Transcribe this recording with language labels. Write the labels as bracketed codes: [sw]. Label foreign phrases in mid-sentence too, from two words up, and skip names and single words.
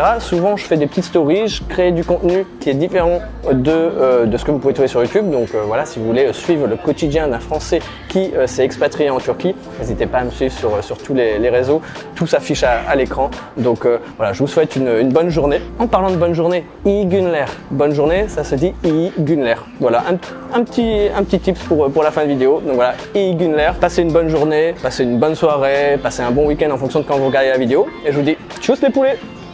[fr] Souvent je fais des petites stories, je crée du contenu qui est différent de ce que vous pouvez trouver sur YouTube. Donc voilà, si vous voulez suivre le quotidien d'un Français qui s'est expatrié en Turquie, n'hésitez pas à me suivre sur tous les réseaux, tout s'affiche à l'écran. Donc voilà, je vous souhaite une bonne journée. En parlant de bonne journée, [tr] iyi günler. [fr] Bonne journée, ça se dit [tr] iyi günler. [fr] Voilà, un petit tips pour la fin de vidéo. Donc voilà, [tr] iyi günler. [fr] Passez une bonne journée, passez une bonne soirée, passez un bon week-end en fonction de quand vous regardez la vidéo. Et je vous dis tchuss les poulets!